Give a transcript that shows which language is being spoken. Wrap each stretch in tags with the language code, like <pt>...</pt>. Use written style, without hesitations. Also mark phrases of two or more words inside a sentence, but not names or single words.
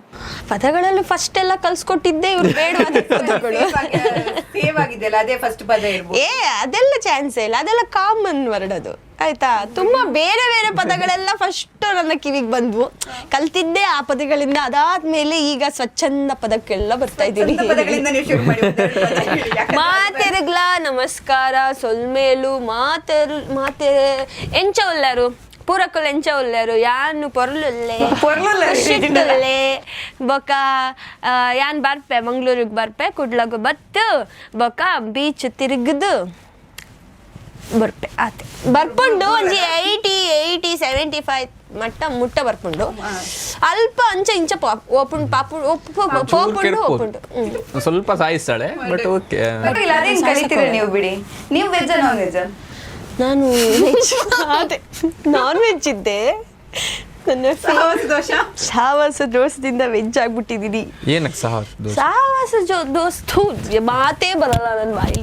<kn>ಪದಗಳಲ್ಲಿ ಫಸ್ಟ್ ಎಲ್ಲ ಕಲ್ಸ್ಕೊಟ್ಟಿದ್ದೆ, ಇವ್ರು ಬೇಡವಾದ ಪದಗಳು. ಅದೆಲ್ಲ ಚಾನ್ಸೇ ಇಲ್ಲ, ಅದೆಲ್ಲ</kn> <en>common word</en> <kn>ಅದು. ಆಯ್ತಾ? ತುಂಬಾ ಬೇರೆ ಬೇರೆ ಪದಗಳೆಲ್ಲ ಫಸ್ಟ್ ನನ್ನ ಕಿವಿಗೆ ಬಂದ್ವು, ಕಲ್ತಿದ್ದೆ ಆ ಪದಗಳಿಂದ. ಅದಾದ್ಮೇಲೆ ಈಗ ಸ್ವಚ್ಛಂದ ಪದಕ್ಕೆಲ್ಲ ಬರ್ತಾ ಇದ್ದೀನಿ.</kn> <tcy>ಮಾತೆರಗ್ಲ, ನಮಸ್ಕಾರ, ಸೊಲ್ಮೇಲು, ಮಾತೆ ಎಂಚ ಉಲ್ಲಾರು, ಪೂರಕ್ಕಲು ಎಂಚ ಉಲ್ಲಾರು, ಯಾನು ಪೊರ್ಲುಲ್ಲೆ ಬೊಕ ಯಾನ್ ಬರ್ಪೆ ಮಂಗ್ಳೂರಿಗೆ ಬರ್ಪೆ, ಕುಡ್ಲಗು ಬತ್ತು ಬೊಕ ಬೀಚ್ ತಿರುಗದು ಬರ್ಪೆ ಆತೆ ಬರ್ಪುಂಡು. ಒಂಜಿ 80-75 ಮುಟ್ಟ ಬರ್ಪುಂಡು. ಅಲ್ಪ ಅಂಚ ಇಂಚ ಓಪುಂಡು ಪೋಪುಂಡು ಓಪುಂಡು.</tcy> <kn>ಸ್ವಲ್ಪ ಸಾಯಿಸ್ತಾಳೆ,</kn> <en>but okay.</en> <kn>ಕಲಿತೀರ ನೀವು ಬಿಡಿ. ನೀವು</kn> <en>veg non veg?</en> <kn>ನಾನು</kn> <en>non veg</en> <kn>ಇದ್ದೆ. ನನ್ನ ಸಹವಾಸ ದೋಷ. ಸಹವಾಸ ದೋಷದಿಂದ ವೆಜ್ ಆಗ್ಬಿಟ್ಟಿದೀನಿ. ಏನಕ್ಕೆ ಸಹವಾಸ ದೋಸ್ತು ಮಾತೇ ಬರಲ್ಲ ನನ್ನ ಬಾಯಿ.</kn>